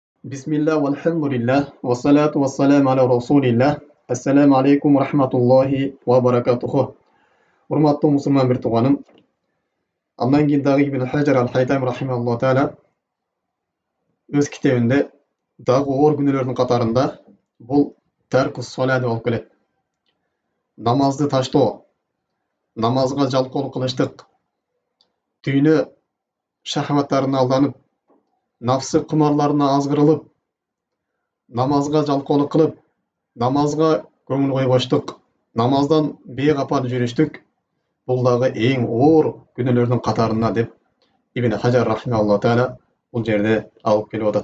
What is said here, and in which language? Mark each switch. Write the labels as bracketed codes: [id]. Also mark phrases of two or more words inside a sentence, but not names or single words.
[ar] بسم الله والحمد لله والصلاة والسلام على رسول الله. السلام عليكم ورحمة الله وبركاته. [ky] Урматтуу мусулман бир тууганым, андан кийин дагы Ибн Хаджар аль-Хайтами [ar] رحمه الله تعالى [ky] өз китебинде дагы оор күнөөлөрдүн катарында бул [ar] ترك الصلاة [ky] деп алып келет. Намазды таштоо, намазга жалкоолук кылыштык, дүйнө шахваттарына алданып, нафсы кумарларына азгырылып, намазга жалкоолук кылып, намазга көңүл койбоштук, намаздан бейгапар жүрүштүк, бул дагы эң оор күнөөлөрдүн катарында деп Ибн Хаджар [ar] رحمه الله تعالى [ky] бул жерде алып келип атат.